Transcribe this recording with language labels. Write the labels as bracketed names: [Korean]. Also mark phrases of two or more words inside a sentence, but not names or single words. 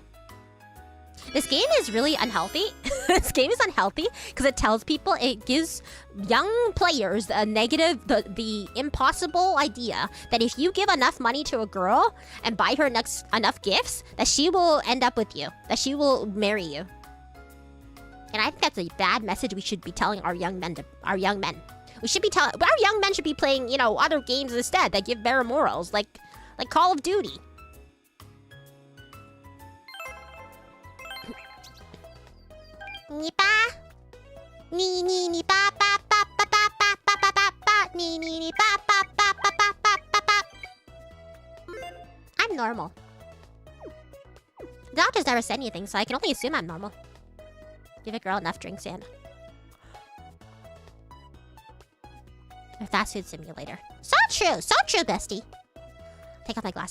[English] This game is really unhealthy. This game is unhealthy because it tells people, it gives young players a negative, the impossible idea that if you give enough money to a girl and buy her enough gifts, that she will end up with you, that she will marry you. And I think that's a bad message we should be telling our young men. We should be telling, but our young men should be playing, you know, other games instead that give better morals, like Call of Duty. Ni pa, ni ni ni pa pa pa pa pa pa pa pa pa pa, ni ni ni pa pa pa pa pa pa pa pa. I'm normal. The doctors never said anything, so I can only assume I'm normal. Give a girl enough drinks and a fast food simulator. So true, bestie. Take off my glasses.